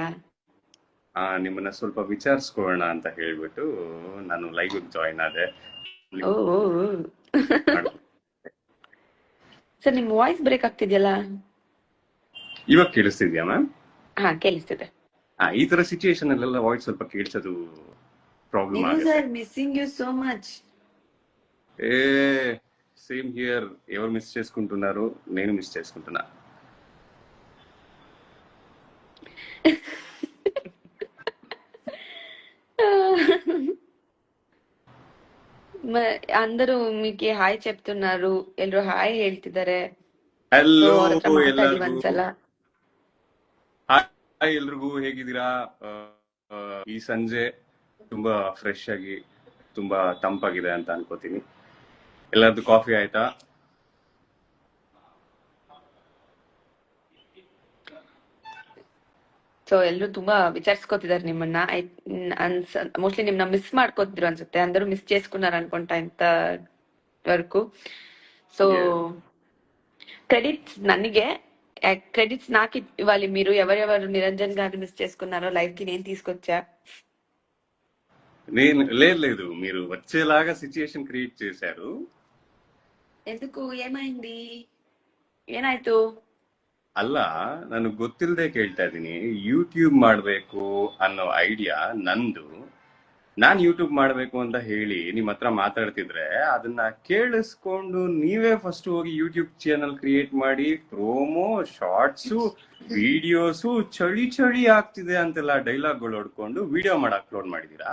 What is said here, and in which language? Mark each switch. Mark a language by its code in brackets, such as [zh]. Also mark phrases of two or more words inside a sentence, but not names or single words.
[kn] ನಿಮ್ಮನ್ನ ಸ್ವಲ್ಪ ವಿಚಾರಿಸ್ಕೊಳ್ಳೋಣ ಅಂತ ಹೇಳ್ಬಿಟ್ಟು ನಾನು [en] live join [kn] ಆದೆ. ಓ ಸರ್, ನಿಮ್ [en] voice break [kn] ಆಗ್ತಿದ್ಯಲ್ಲ? ಇವಾಗ ಕೇಳಿಸ್ತಿದ್ಯಾ ಮ್ಯಾಮ್? ಕೇಳಿಸ್ತಿದೆ. ಈ ತರ ಸಿಚುಯೇಷನ್ ಅಲ್ಲೆಲ್ಲ ವಾಯ್ಸ್ ಸ್ವಲ್ಪ ಕೇಳಿಸೋದು ಪ್ರಾಬ್ಲಮ್ ಆಗುತ್ತೆ. [en] sir, missing you so much. same here. [te] ఎవరు మిస్ చేసుకుంటున్నారు? నేను మిస్ చేసుకుంటున్నా. అందరూ మీకు హాయ్ చెప్తున్నారు, [kn] ಎಲ್ಲರೂ ಹಾಯ್ ಹೇಳ್ತಿದ್ದಾರೆ. ಹಲೋ ಒಂದ್ಸಲ. ಹಾಯ್ ಎಲ್ರಿಗೂ, ಹೇಗಿದ್ದೀರಾ? ಈ ಸಂಜೆ ತುಂಬಾ ಫ್ರೆಶ್ ಆಗಿ ತುಂಬಾ ತಂಪಾಗಿದೆ ಅಂತ ಅನ್ಕೋತೀನಿ. ಎಲ್ಲರದ್ದು ಕಾಫಿ ಆಯ್ತಾ? ಸೊ ಎಲ್ಲರೂ ತುಂಬಾ ವಿಚಾರಿಸ್ಕೋತಿದಾರೆ ನಿಮ್ಮನ್ನ. ಮೋಸ್ಟ್ಲಿ ನಿಮ್ನ ಮಿಸ್ ಮಾಡ್ಕೋತಿದ್ರು ಅನ್ಸುತ್ತೆ. [te] అందరూ మిస్ చేసుకున్నారు అనుకుంటా ఇంత వరకు. [en] so credits [te] ನನಗೆ, క్రెడిట్స్ నాకు ఇవ్వాలి మీరు. ఎవరెవరు నిరంజన్ గారిని మిస్ చేసుకున్నారో లైవ్ కి నేను తీసుకొచ్చా. లేదు, మీరు వచ్చేలాగా [en] situation create [te] చేశారు. ఎందుకు, [kn] ಏమైంది? ಏನಾಯ್ತು? ಅಲ್ಲ, ನಾನು ಗೊತ್ತಿಲ್ಲದೆ ಕೇಳ್ತಾ ಇದ್ದೀನಿ. ಯೂಟ್ಯೂಬ್ ಮಾಡ್ಬೇಕು ಅನ್ನೋ ಐಡಿಯಾ ನಂದು. ನಾನ್ ಯೂಟ್ಯೂಬ್ ಮಾಡ್ಬೇಕು ಅಂತ ಹೇಳಿ ನಿಮ್ ಹತ್ರ ಮಾತಾಡ್ತಿದ್ರೆ ಅದನ್ನ ಕೇಳಿಸ್ಕೊಂಡು ನೀವೇ ಫಸ್ಟ್ ಹೋಗಿ [en] YouTube channel create [kn] ಮಾಡಿ ಪ್ರೋಮೋ, ಶಾರ್ಟ್ಸು, ವಿಡಿಯೋಸು ಚಳಿ ಆಗ್ತಿದೆ ಅಂತೆಲ್ಲ ಡೈಲಾಗ್ಗಳು ಹೊಡ್ಕೊಂಡು ವಿಡಿಯೋ ಮಾಡಿ ಅಪ್ಲೋಡ್ ಮಾಡಿದೀರಾ?